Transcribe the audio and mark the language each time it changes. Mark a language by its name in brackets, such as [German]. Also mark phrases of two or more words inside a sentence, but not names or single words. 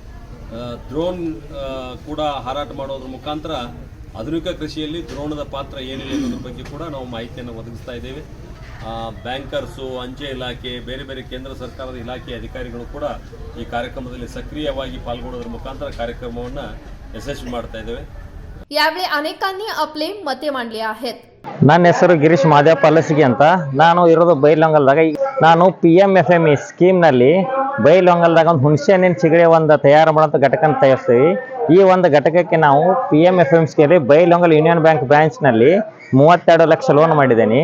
[Kannada] ಡ್ರೋನ್ ಕೂಡ ಹಾರಾಟ ಮಾಡೋದ್ರ ಮುಖಾಂತರ ಆಧುನಿಕ ಕೃಷಿಯಲ್ಲಿ ಡ್ರೋನದ ಪಾತ್ರ ಏನಿದೆ ಅನ್ನೋದ್ರ ಬಗ್ಗೆ ಕೂಡ ನಾವು ಮಾಹಿತಿಯನ್ನು ಒದಗಿಸ್ತಾ ಇದ್ದೇವೆ। ಬ್ಯಾಂಕರ್ಸು, ಅಂಚೆ ಇಲಾಖೆ, ಬೇರೆ ಬೇರೆ ಕೇಂದ್ರ ಸರ್ಕಾರದ ಇಲಾಖೆಯ ಅಧಿಕಾರಿಗಳು ಕೂಡ ಈ ಕಾರ್ಯಕ್ರಮದಲ್ಲಿ ಸಕ್ರಿಯವಾಗಿ ಪಾಲ್ಗೊಳ್ಳೋದ್ರ ಮುಖಾಂತರ ಕಾರ್ಯಕ್ರಮವನ್ನು ಯಶಸ್ವಿ ಮಾಡ್ತಾ ಇದ್ದೇವೆ। [Marathi] यावेळी अनेकांनी आपले मते मांडले आहेत। [Kannada] ನನ್ನ ಹೆಸರು ಗಿರೀಶ್ ಮಾದೇವಪ್ಪ ಅಲಸಿಗೆ ಅಂತ। ನಾನು ಇರೋದು ಬೈಲೊಂಗಲ್ದಾಗ। ನಾನು PMFME ಸ್ಕೀಮ್ನಲ್ಲಿ ಬೈಲೊಂಗಲ್ದಾಗ ಒಂದು ಹುಣಸೆ ಹಣ್ಣಿನ ಚಿಗರೆ ಒಂದು ತಯಾರು ಮಾಡೋಂಥ ಘಟಕನ ತಯಾರಿಸ್ತೀವಿ। ಈ ಒಂದು ಘಟಕಕ್ಕೆ ನಾವು PMFME ಸ್ಕೀಮಲ್ಲಿ ಬೈಲೊಂಗಲ್ ಯೂನಿಯನ್ ಬ್ಯಾಂಕ್ ಬ್ರಾಂಚ್ನಲ್ಲಿ 32 ಲಕ್ಷ ಲೋನ್ ಮಾಡಿದ್ದೀನಿ।